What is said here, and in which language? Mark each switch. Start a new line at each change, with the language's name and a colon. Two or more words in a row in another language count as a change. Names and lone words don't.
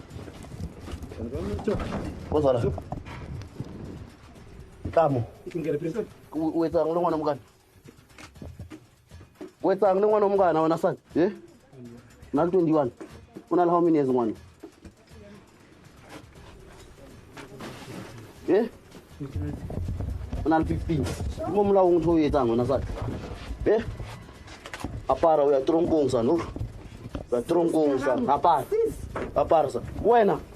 Southern Sotho: Kamu. Wetsang le ngwana mokana. Wetsang le ngwana mokana wena sana. Na 21. Una le
English: how many years
Southern Sotho: ngwana? Una le 15. Mo molaong ntho o etsang wena sana. Apara o ya tronkong sana. Ya tronkong sana. Apara sana. Wena.